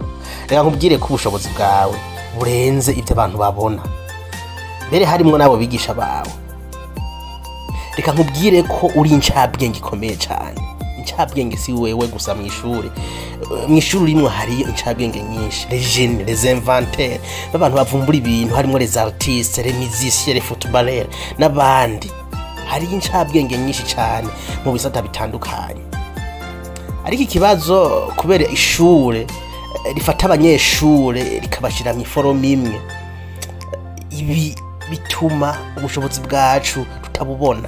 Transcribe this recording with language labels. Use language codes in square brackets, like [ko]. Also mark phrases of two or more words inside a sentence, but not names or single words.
[rn] Reka nkubwire ko ubushobozi bwawe burenze ivyo abantu babona. Mbere harimo nabo bigisha bawe. Reka nkubwire ko uri incabwenge ikomeye cyane. Incabwenge si wewe gusa mu ishuri rimwe hari incabwenge nyinshi, [fr] les génies, les inventeurs, [rn] abantu bavumbura ibintu harimo [fr] les artistes, les musiciens, les footballeurs [rn] n'abandi. Hari incabwenge nyinshi cyane mu bisata bitandukanye. Ariko ikibazo kubera ishure rifata abanyeshure rikabashira mu forome imwe, ibi bituma ubushobozi bwacu tutabubona.